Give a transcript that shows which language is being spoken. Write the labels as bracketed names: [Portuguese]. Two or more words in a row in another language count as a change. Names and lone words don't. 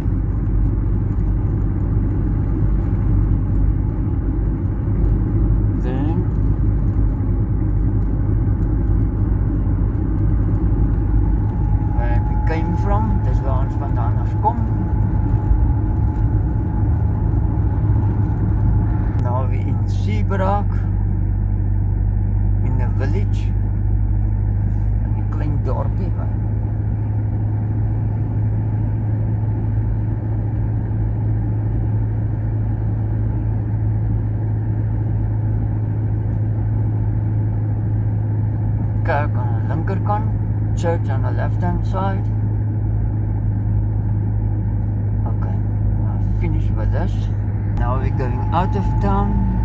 [English] Then where we came from, [Afrikaans] dis waar ons vandaan afkom. [English] Now we in Seabraak, in the village, [Afrikaans] in 'n klein dorpie. [English] Kerk on the linkerkant, church on the left hand side. Okay, we're finished with this. Now we're going out of town.